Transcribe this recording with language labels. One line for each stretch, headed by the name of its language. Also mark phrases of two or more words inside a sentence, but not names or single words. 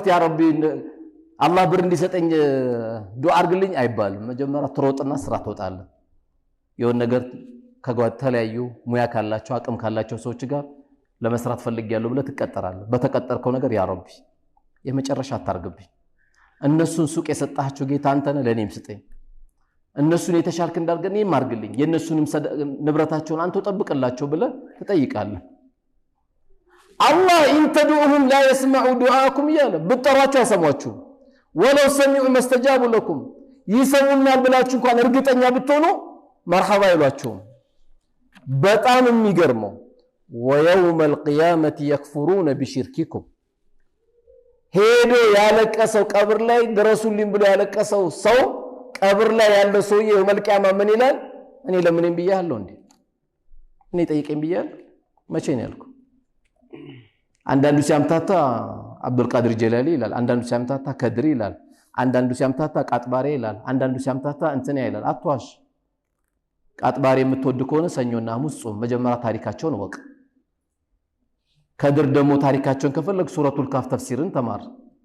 Arabic: يا ربي
Amharic: አላህ ብር እንዲሰጠኝ ዱዓ አድርግልኝ አይባልም መጀመሪያ ትሮጥና ስራ ትወጣለህ የሆነ ነገር ከተለያዩ ሙያ ካላቸው አቅም ካላቸው ሰዎች ጋር ለመስራት ፈልጊያለሁ ብለህ ትቀጠራለህ በተቀጠርከው ነገር
Arabic: يا ربي
Amharic: የመጨረሻ አታርግብኝ እነሱን ሱቅ የሰጣቸው ጌታ አንተ ነህ ለኔም ስጠኝ እነሱን የተሻልክ እንዳርገኝ እኔም አርግልኝ የነሱንም ንብረታቸውን አንተ ጠብቅላቸው ብለህ ትጠይቃለህ አላህ
Arabic: إن تدعوهم لا يسمعوا دعاءكم
Amharic: ያለ ብትጠሯቸው አይሰሟችሁ ወለው
Arabic: سمعوا ما استجابوا لكم
Amharic: ይሰሙናል ብላችሁ እንኳን እርግጠኛ ብትሆኑ መርሐባ ይሏችሁ በጣም የሚገርመው
Arabic: ويوم القيامه يكفرون بشرككم
Amharic: ሄዶ ያለቀሰው ቀብር ላይ ድረሱልኝ ብሎ ያለቀሰው ሰው ቀብር ላይ ያለው ሰውዬ መልቂያማ ምን ይላል እኔ ለምንም ብያለሁ እንዴ እኔ ጠይቀኝ ብያለሁ መቼ ነው ያልኩ አንዳንዱ ሲያምታታ አብዱል ቃድር ጀላሊ ይላል አንዳንዱ ሲያምታታ ከድሪ ይላል አንዳንዱ ሲያምታታ ቃጥባሬ ይላል አንዳንዱ ሲያምታታ እንትን ይላል አጥዋሽ ቃጥባሬ የምትወድ ከሆነ ሰኞና ሐሙስ ጾም መጀመሪያ ታሪካቸውን ወቅ ከድር ደግሞ ታሪካቸውን ከፈለግ ሱረቱል ካፍ ተፍሲርን ተማር